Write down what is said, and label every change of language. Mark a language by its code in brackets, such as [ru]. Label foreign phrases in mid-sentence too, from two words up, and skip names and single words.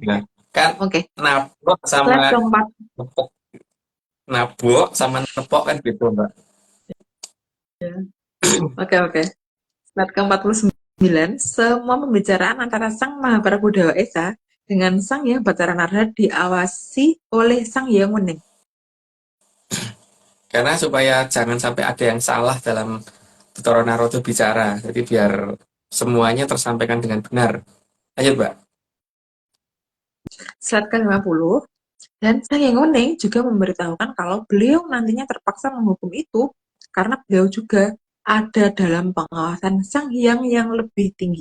[id] Ya. tidak. Kan Oke. nabrak sama Slide keempat. nepok, nabok sama nepok kan beda, Mbak. Oke. Slide ke-49, semua pembicaraan antara Sang Mahaprabhu Dewa Esa dengan Sang Hyang Batara Narada diawasi oleh Sang Hyang Wening. Karena supaya jangan sampai ada yang salah dalam Toro Naruto bicara. Jadi biar semuanya tersampaikan dengan benar. Lanjut, Mbak. Slide ke-50, dan Sang Hyang Wening juga memberitahukan kalau beliau nantinya terpaksa menghukum itu karena beliau juga ada dalam pengawasan Sang Hyang yang lebih tinggi.